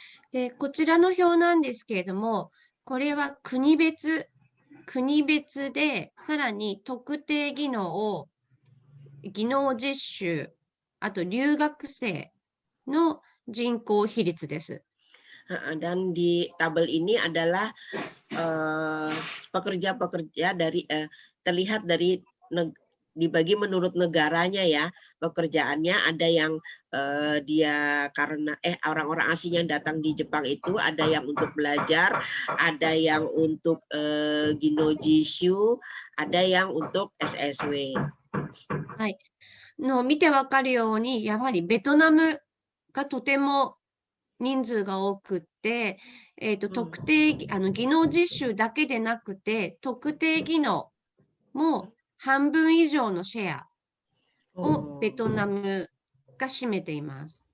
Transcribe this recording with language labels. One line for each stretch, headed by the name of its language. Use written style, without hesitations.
Japanese: で、こちらの表なんですけれども、これは国別でさらに特定技能実習、あと留学生の人口比率です。
Indonesian: Dan di tabel ini adalah pekerja-pekerja dari terlihat dari dibagi menurut negaranya ya pekerjaannya. Ada yang dia karena orang-orang asing yang datang di Jepang itu ada yang untuk belajar, ada yang untuk Ginojishu, ada yang untuk SSW.
Japanese: はい。の見てわかるように、やはりベトナムがとても人数が多くって、特定技能実習だけでなくて、特定技能も半分以上のシェアをベトナムが占めています。